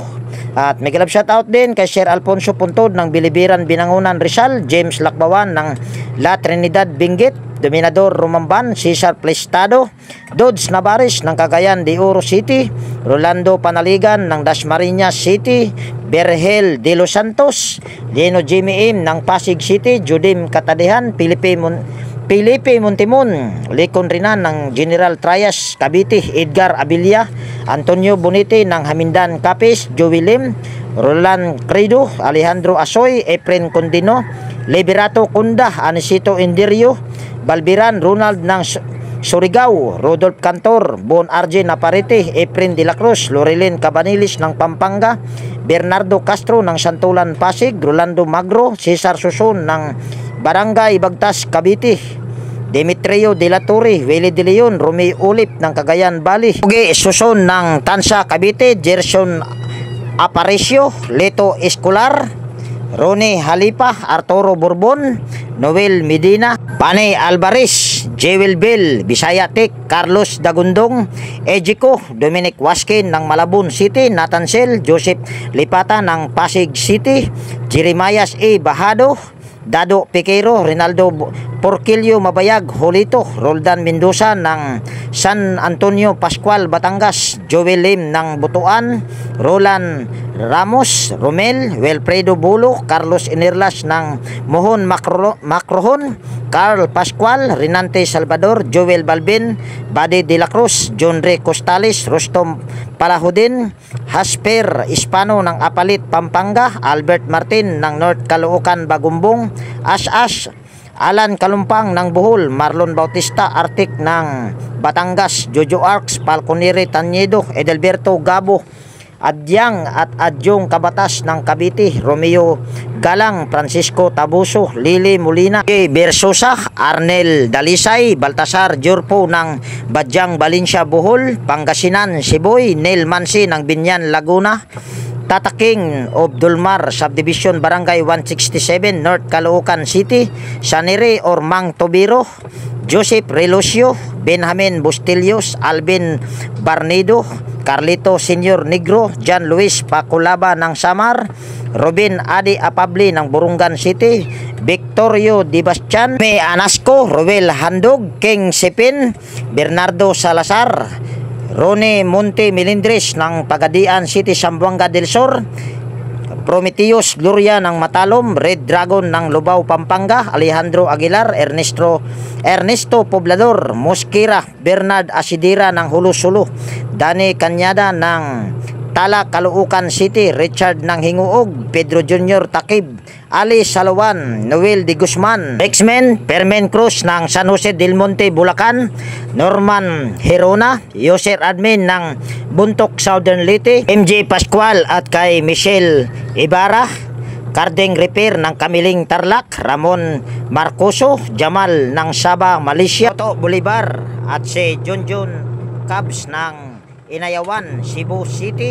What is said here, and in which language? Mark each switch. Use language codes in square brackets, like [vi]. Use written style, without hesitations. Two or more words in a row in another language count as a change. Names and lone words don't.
[tl] At may galap shoutout din kay Sir Alfonso Puntod ng Bilibiran, Binangunan, Rizal, James Lakbawan ng La Trinidad, Benguet, Dominador Rumamban, Cesar Plestado, Dodds Navares ng Cagayan de Oro City, Rolando Panaligan ng Dasmariñas City, Berhel de los Santos, Leno Jimmy M ng Pasig City, Judim Katadehan, Felipe Montimon, Lecon Rinan ng General Trias, Cavite, Edgar Abilia, Antonio Bonite ng Hamindan, Capes, Joey Lim, Roland Credo, Alejandro Asoy, Efren Condino, Liberato Kunda, Anisito Indirio, Balbiran Ronald ng Surigao, Rodolph Cantor, Bon Arje Naparete, Efren de la Cruz, Loreline Cabanilis ng Pampanga, Bernardo Castro ng Santulan, Pasig, Rolando Magro, Cesar Suson ng Barangay Bagtas, Cavite, Demetrio de la Torre, Willie de Leon, Romeo Ulip ng Cagayan Valley, Uge Suson ng Tansa, Cavite, Gerson Aparicio, Leto Escolar, Rone Halipa, Arturo Bourbon, Noel Medina, Pane Alvarez, Jewel Bell, Bisaya Tech, Carlos Dagundong, Ejiko, Dominic Waskin ng Malabon City, Nathan Sel, Joseph Lipata ng Pasig City, Jeremias A. Bahado, Dado Piquero, Rinaldo Porquillo Mabayag, Holito, Roldan Mendoza ng San Antonio Pascual, Batangas, Joel Lim ng Butuan, Roland Ramos, Romel, Wilfredo Bulo, Carlos Inirlas ng Mohon Macrohon, Carl Pascual, Rinante Salvador, Joel Balbin, Bade de la Cruz, John Ray Costales, Rostom Palahudin, Hasper Hispano ng Apalit, Pampanga, Albert Martin ng North Caloocan, Bagumbong, As Alan Kalumpang ng Bohol, Marlon Bautista Artik ng Batangas, Jojo Arcs, Falconere Tanyedo, Edelberto Gabo Adyang at Adyong Kabatas ng Cavite, Romeo Galang, Francisco Tabuso, Lili Molina, Bersosa, Arnel Dalisay, Baltasar Jurpo ng Badyang, Valencia, Bohol, Pangasinan, Siboy, Neil Mansi ng Binyan, Laguna, Tata King of Dulmar Subdivision, Barangay 167, North Caloocan City, Sanire or Mang Tobiro, Joseph Relucio, Benjamin Bustillos, Alvin Barnido, Carlito Senior Negro, John Luis Paculaba ng Samar, Robin Adi Apabli ng Burungan City, Victorio Dibastian, May Anasco, Ruel Handog, King Sipin, Bernardo Salazar, Rone Monte Melindres ng Pagadian City, Zamboanga del Sur, Prometheus Gloria ng Matalom, Red Dragon ng Lubao, Pampanga, Alejandro Aguilar, Ernesto Poblador, Mosquera, Bernard Asidira ng Hulusulu, Dani Cañada ng Tala, Caloocan City, Richard ng Hinguog, Pedro Jr. Takib, Ali Salawan, Noel de Guzman, X-Men, Permen Cruz ng San Jose del Monte, Bulacan, Norman Herona, Yoser Admin ng Buntok, Southern Leyte, MJ Pascual at kay Michelle Ibarra, Carding Repair ng Kamiling Tarlac, Ramon Marcoso, Jamal ng Sabah, Malaysia, Toto Bolivar at si Junjun Cabs ng Inayawan, Cebu City,